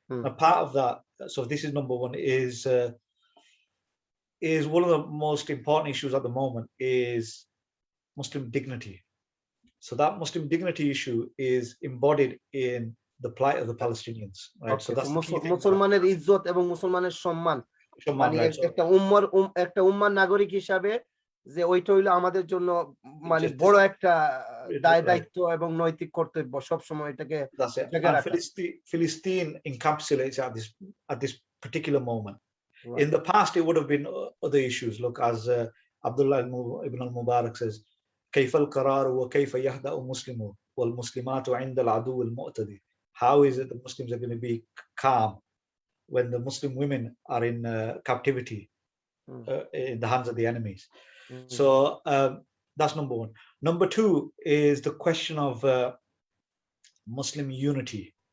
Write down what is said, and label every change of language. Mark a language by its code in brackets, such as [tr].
[en] A part of that, so this is number one, is one of the most important issues at the moment is Muslim dignity. So that Muslim dignity issue is embodied in the plight of the Palestinians, right? Okay. So that's [bn] মুসলমানের ইজ্জত এবং মুসলমানের সম্মান, মানে একটা উম্মার নাগরিক হিসাবে যে ওইটা হইলো আমাদের জন্য মানে বড় একটা দায়িত্ব এবং নৈতিক কর্তব্য, সব সময় এটাকে [en] Philistine encapsulates at this particular moment. Right. In the past, it would have been other issues. Look, as Abdullah ibn al-Mubarak says, [ar] كيف القرار وكيف يهدأ المسلم والمسلمات عند العدو المعتدي. [en] How is it the Muslims are going to be calm when the Muslim women are in captivity in the hands of the enemies? So that's number one. Number two is the question of Muslim unity.